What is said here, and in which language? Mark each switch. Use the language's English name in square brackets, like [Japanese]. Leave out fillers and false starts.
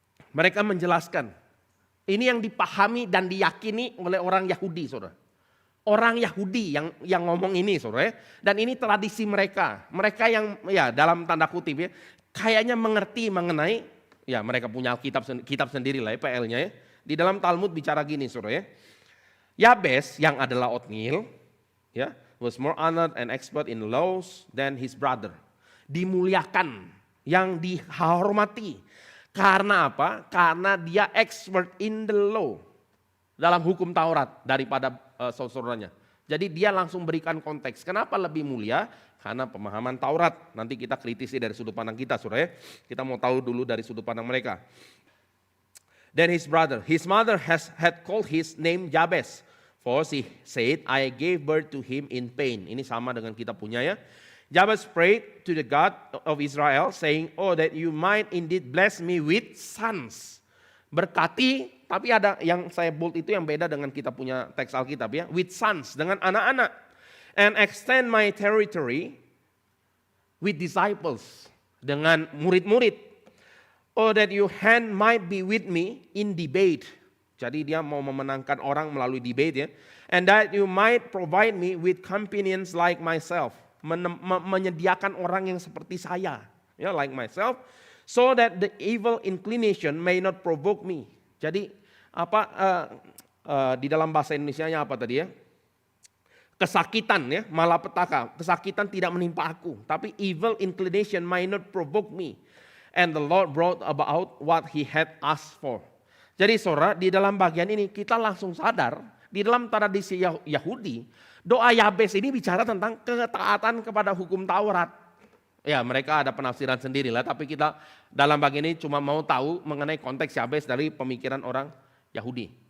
[Indonesian] Mereka menjelaskan, ini yang dipahami dan diyakini oleh orang Yahudi saudara. Orang Yahudi yang ngomong ini saudara, dan ini tradisi mereka. Mereka yang ya dalam tanda kutip ya, kayaknya mengerti mengenai, ya mereka punya kitab sendiri lah ya, PL-nya ya. Di dalam Talmud bicara gini saudara ya. [English] Yabes [Indonesian] yang adalah [English] Otniel, ya, was more honored and expert in laws than his brother. [Indonesian] Dimuliakan, yang dihormati. Karena apa? Karena dia [English] expert in the law. [Indonesian] Dalam hukum Taurat daripada saudaranya. Jadi dia langsung berikan konteks. Kenapa lebih mulia? Karena pemahaman Taurat. Nanti kita kritisi dari sudut pandang kita, saudara. Kita mau tahu dulu dari sudut pandang mereka. [English] Then his mother had called his name Jabez. For she said, I gave birth to him in pain. [Indonesian] Ini sama dengan kita punya ya. [English] Jabez prayed to the God of Israel saying, oh that you might indeed bless me with sons. [Indonesian] Berkati, tapi ada yang saya bold itu yang beda dengan kita punya teks Alkitab ya. [English] With sons, [Indonesian] dengan anak-anak. [English] And extend my territory with disciples. [Indonesian] Dengan murid-murid. [English] Oh that your hand might be with me in debate. [Indonesian] Jadi dia mau memenangkan orang melalui debate ya. [English] And that you might provide me with companions like myself. [Indonesian] Menyediakan orang yang seperti saya. Ya, [English] like myself. So that the evil inclination may not provoke me. [Indonesian] Jadi di dalam bahasa Indonesianya apa tadi ya? Kesakitan ya, malapetaka. Kesakitan tidak menimpa aku. [English] Tapi evil inclination may not provoke me. And the Lord brought about what he had asked for. [Indonesian] Jadi saudara, di dalam bagian ini kita langsung sadar, di dalam tradisi Yahudi, doa Yabes ini bicara tentang ketaatan kepada hukum Taurat. Ya mereka ada penafsiran sendiri lah, tapi kita dalam bagian ini cuma mau tahu mengenai konteks Yabes dari pemikiran orang Yahudi.